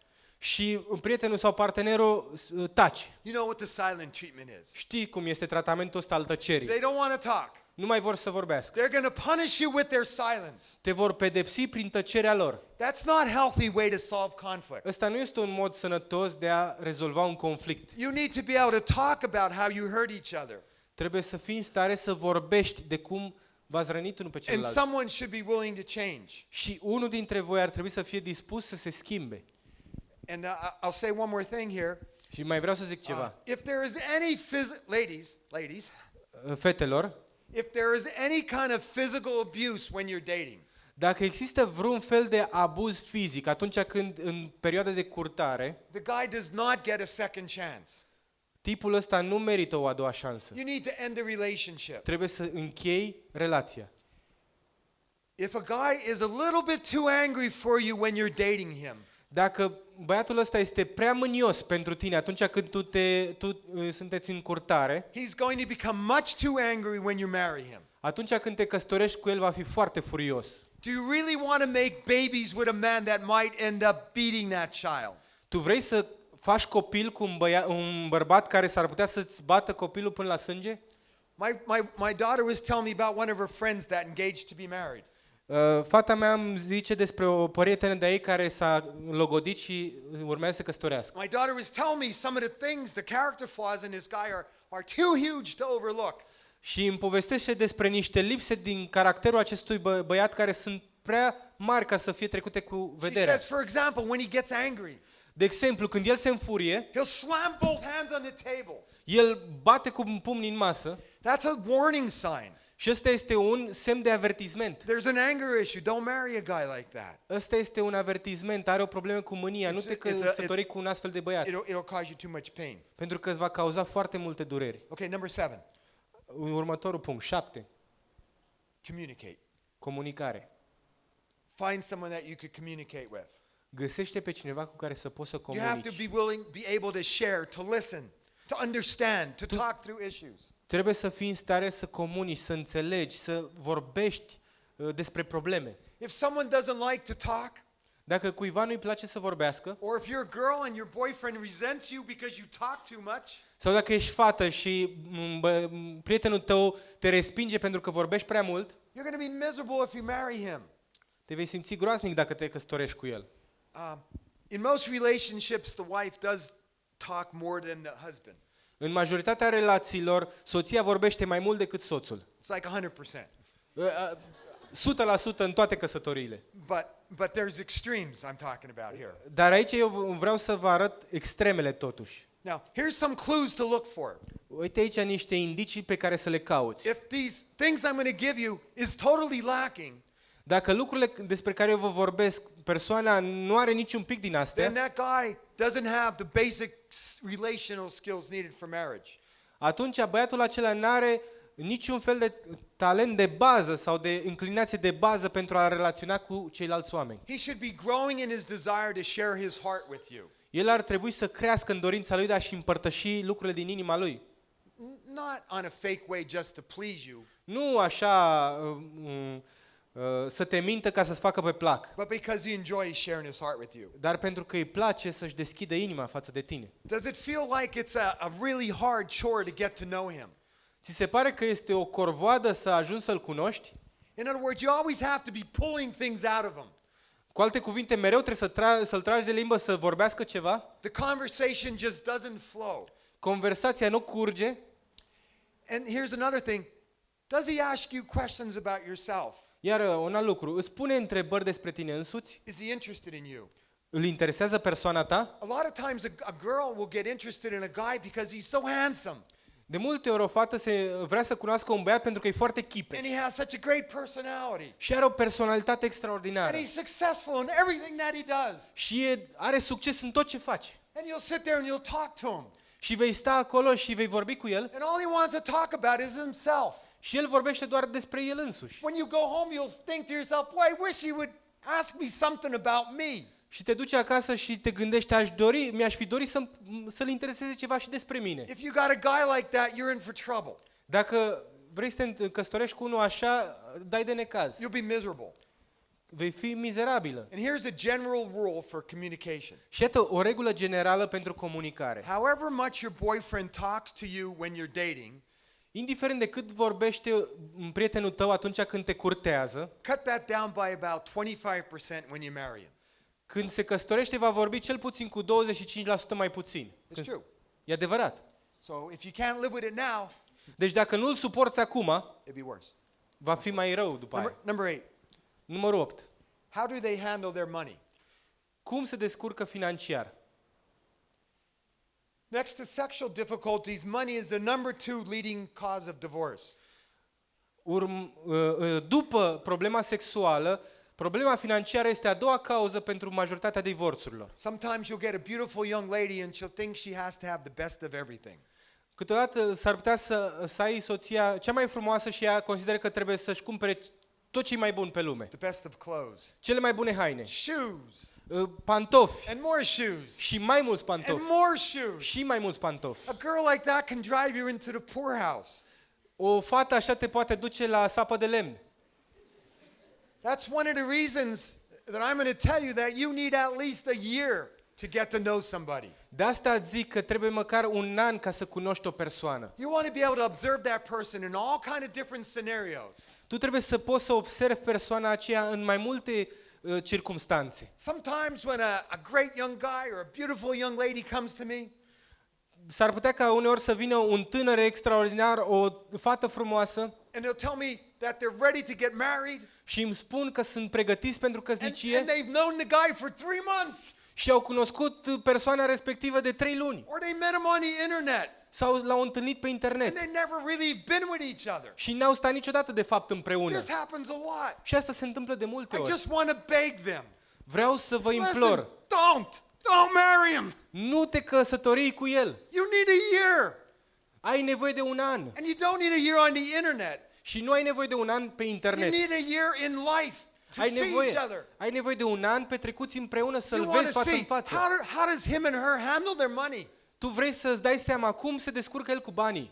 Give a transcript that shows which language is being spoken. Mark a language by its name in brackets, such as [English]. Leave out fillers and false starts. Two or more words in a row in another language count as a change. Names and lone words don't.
[Romanian] și prietenul sau partenerul tace, [English] you know what the silent treatment is. [Romanian] știi cum este tratamentul ăsta al tăcerii. [English] They don't want to talk. [Romanian] Nu mai vor să vorbească. [English] They're going to punish you with their silence. [Romanian] Te vor pedepsi prin tăcerea lor. [English] That's not a healthy way to solve conflict. [Romanian] Ăsta nu este un mod sănătos de a rezolva un conflict. [English] You need to be able to talk about how you hurt each other. [Romanian] Trebuie să fii în stare să vorbești de cum v-ați rănit unul pe [English] And [Romanian] celălalt. [English] someone should be willing to change. [Romanian] Și unul dintre voi ar trebui să fie dispus să se schimbe. [English] And I'll say one more thing here. [Romanian] Și mai vreau să zic ceva. [English] If there is any ladies, [Romanian] Fetelor, [English] if there is any kind of physical abuse when you're dating, [Romanian] dacă există vreun fel de abuz fizic atunci când în perioada de curtare, [English] the guy does not get a second chance. [Romanian] tipul ăsta nu merită o a doua șansă. [English] You need to end the relationship. [Romanian] Trebuie să închei relația. [English] If a guy is a little bit too angry for you when you're dating him, [Romanian] Dacă băiatul ăsta este prea mânios pentru tine atunci când sunteți în curtare, [English] he's going to become much too angry when you marry him. [Romanian] atunci când te căsătorești cu el va fi foarte furios. [English] Do you really want to make babies with a man that might end up beating that child? [Romanian] Tu vrei să faci copil cu un bărbat care s-ar putea să-ți bată copilul până la sânge? [English] My daughter was telling me about one of her friends that engaged to be married. [Romanian] Fata mea îmi zice despre o prietenă de ei care s-a logodit și urmează să căsătorească. [English] My daughter was telling me some of the things, the character flaws in this guy are too huge to overlook. [Romanian] Și îmi povestește despre niște lipse din caracterul acestui băiat care sunt prea mari ca să fie trecute cu [English] She [Romanian] vederea. [English] says, for example, when he gets angry, [Romanian] De exemplu, când el se înfurie, [English] he'll slam both hands on the table. [Romanian] el bate cu pumnii în masă [English] That's a warning sign. [Romanian] și ăsta este un semn de avertisment. [English] There's an anger issue. Don't marry a guy like that. [Romanian] Ăsta este un avertisment, are o problemă cu mânia, nu te căsători cu un astfel de băiat, [English] It'll cause you too much pain. [Romanian] pentru că îți va cauza foarte multe dureri. [English] Okay, number 7, [Romanian] Următorul punct, 7. [English] communicate. [Romanian] Comunicare. [English] Find someone that you could communicate with. [Romanian] Găsește pe cineva cu care să poți să [English] You have to [Romanian] comunici. [English] be willing, be able to share, to listen, to understand, to talk through issues. [Romanian] Trebuie să fii în stare să comunici, să înțelegi, să vorbești despre probleme. [English] If someone doesn't like to talk, [Romanian] Dacă cuiva nu-i place să vorbească, [English] or if you're a girl and your boyfriend resents you because you talk too much, [Romanian] sau dacă ești fată și prietenul tău te respinge pentru că vorbești prea mult, [English] you're going to be miserable if you marry him. [Romanian] te vei simți groaznic dacă te căsătorești cu el. [English] In most relationships, the wife does talk more than the husband. [Romanian] În majoritatea relațiilor, soția vorbește mai mult decât soțul. [English] It's like 100%. [Romanian] 100% în toate căsătoriile. [English] But there's extremes I'm talking about here. [Romanian] Dar aici eu vreau să vă arăt extremele totuși. [English] Now, here's some clues to look for. [Romanian] Uite aici niște indicii pe care să le cauți. [English] If these things I'm going to give you is totally lacking, [Romanian] Dacă lucrurile despre care eu vă vorbesc, persoana nu are niciun pic din [English] then [Romanian] astea, [English] that guy doesn't have the basic relational skills needed for marriage. [Romanian] atunci băiatul acela nu are niciun fel de talent de bază sau de inclinație de bază pentru a relaționa cu ceilalți oameni. [English] He should be growing in his desire to share his heart with you. [Romanian] El ar trebui să crească în dorința lui de a-și împărtăși lucrurile din inima lui. [English] Not on a fake way just to please you, [Romanian] Nu așa să te mintă ca să-ți facă pe plac, [English] but because he enjoys sharing his heart with you. [Romanian] dar pentru că îi place să-și deschidă inima față de tine. [English] Does it feel like it's a really hard chore to get to know him? [Romanian] Ți se pare că este o corvoadă să ajungi să-l cunoști? [English] In other words, you always have to be pulling things out of him. [Romanian] Cu alte cuvinte, mereu trebuie să-l tragi de limbă să vorbească ceva? [English] The conversation just doesn't flow. [Romanian] Conversația nu curge? [English] And here's another thing. Does he ask you questions about yourself? [Romanian] Iar un alt lucru, îți pune întrebări despre tine însuți? [English] Is he interested in you? [Romanian] Îl interesează persoana ta? [English] A lot of times a girl will get interested in a guy because he's so handsome [Romanian] De multe ori o fată vrea să cunoască un băiat pentru că e foarte [English] and [Romanian] chipeș [English] he has such a great personality [Romanian] și are o personalitate extraordinară [English] and he's successful in everything that he does. [Romanian] și are succes în tot ce face. [English] And you'll sit there and you'll talk to him. [Romanian] Și vei sta acolo și vei vorbi cu el [English] And all he wants to talk about is himself. [Romanian] și el vorbește doar despre el însuși. [English] When you go home, you'll think to yourself, boy, I wish he would ask me something about me. [Romanian] Și te duci acasă și te gândești, mi-aș fi dorit să-l intereseze ceva și despre mine. [English] If you got a guy like that, you're in for trouble. [Romanian] Dacă vrei să te căsătorești cu unul așa, dai de necaz. [English] You'll be miserable. [Romanian] Vei fi mizerabilă. [English] And here's a general rule for communication. [Romanian] Și iată o regulă generală pentru comunicare. [English] However much your boyfriend talks to you when you're dating, [Romanian] Indiferent de cât vorbește prietenul tău atunci când te curtează, [English] cut that down by about 25% when you marry him. [Romanian] când se căsătorește va vorbi cel puțin cu 25% mai puțin. [English] It's true. [Romanian] E adevărat. [English] So if you can't live with it now, [Romanian] Deci dacă nu-l suporți acum, [English] it'd be worse. [Romanian] va fi mai rău după aia. [English] Number 8. [Romanian] Numărul 8. [English] How do they handle their money? [Romanian] Cum se descurcă financiar? [English] Next to sexual difficulties, money is the number 2 leading cause of divorce. [Romanian] După problema sexuală, problema financiară este a doua cauză pentru majoritatea divorțurilor. [English] Sometimes you'll get a beautiful young lady and she'll think she has to have the best of everything. [Romanian] Câteodată s-ar putea să ai soția cea mai frumoasă și ea consideră că trebuie să-și cumpere tot ce e mai bun pe lume. [English] The best of clothes. [Romanian] Cele mai bune haine, [English] Shoes. [Romanian] pantofi [English] And more shoes. [Romanian] și mai mulți [English] And [Romanian] pantofi. [English] more shoes. [Romanian] Și mai mulți pantofi. [English] A girl like that can drive you into the poorhouse. [Romanian] O fată așa te poate duce la sapă de lemn. [English] That's one of the reasons that I'm going to tell you that you need at least a year to get to know somebody. [Romanian] De asta îți zic că trebuie măcar un an ca să cunoști o persoană. [English] You want to be able to observe that person in all kind of different scenarios. [Romanian] Tu trebuie să poți să observi persoana aceea în mai multe circumstanțe. [English] Sometimes when a great young guy or a beautiful young lady comes to me, [Romanian] S-ar putea ca uneori să vină un tânăr extraordinar, o fată frumoasă, [English] and they'll tell me that they're ready to get married, [Romanian] și îmi spun că sunt pregătiți pentru căsnicie [English] and they've known the guy for 3 months, [Romanian] și au cunoscut persoana respectivă de 3 luni [English] or they met him on the internet, [Romanian] sau l-au întâlnit pe [English] and [Romanian] internet [English] they never really been with each other. [Romanian] și n-au stat niciodată de fapt împreună. [English] This happens a lot. [Romanian] Și asta se întâmplă de multe [English] I [Romanian] ori. [English] just want to beg them. [Romanian] Vreau să vă [English] Listen, [Romanian] implor, [English] don't marry him. [Romanian] nu te căsătorii cu el. [English] You need a year. [Romanian] Ai nevoie de un an [English] And you don't need a year on the internet. [Romanian] și nu ai nevoie de un an pe [English] You [Romanian] internet. [English] need a year in life to [Romanian] Ai [English] see each [Romanian] nevoie, [English] other. [Romanian] ai nevoie de un an petrecuți împreună să-l [English] You want [Romanian] vezi [English] to [Romanian] față în [English] see [Romanian] față. [English] how does him and her handle their money? [Romanian] Tu vrei să-ți dai seama cum se descurcă el cu banii,